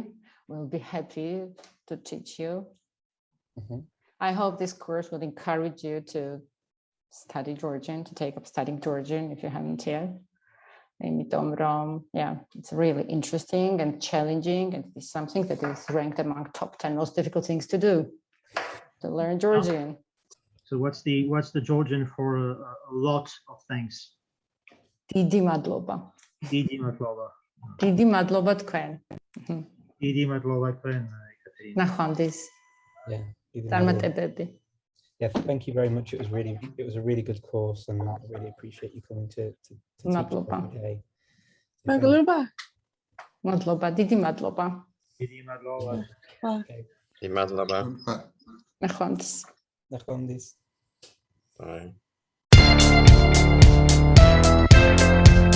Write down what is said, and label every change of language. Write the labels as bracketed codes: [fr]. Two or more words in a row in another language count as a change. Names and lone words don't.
[en] We'll be happy to teach you. I hope this course will encourage you to study Georgian, to take up studying Georgian if you haven't yet. Yeah, it's really interesting and challenging, and it's something that is ranked among top 10 most difficult things to do, to learn Georgian. So what's the Georgian for a lot of things? [ka] დიდი მადლობა. დიდი მადლობა. დიდი მადლობა თქვენ. დიდი მადლობა თქვენ, Ekaterine. ნახვამდის. [en] Yeah. [ka] წარმატებები. [en] Yeah, thank you very much. It was a really good course, and I really appreciate you coming to teach [ka] Madloba. [en] today. [ka] Madloba. მადლობა, დიდი მადლობა. დიდი მადლობა. [en] Okay. [ka] დიდი მადლობა. ნახვამდის. Nachlandis. [en] Bye.